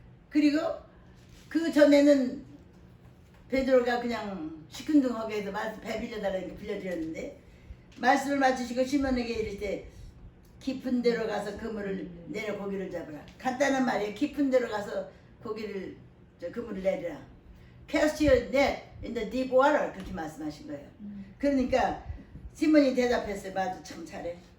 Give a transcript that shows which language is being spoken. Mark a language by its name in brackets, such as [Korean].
[Korean] 그리고 그 전에는 베드로가 그냥 시큰둥하게 해서 배 빌려달라니까 빌려드렸는데 말씀을 마치시고 시몬에게 이르시되 깊은 데로 가서 그물을 내려 고기를 잡으라. 간단한 말이에요. 깊은 데로 가서 그물을 내리라. [English] Cast your net in the deep water. [Korean] 그렇게 말씀하신 거예요. 그러니까 시몬이 대답했어요. 맞아, 참 잘해.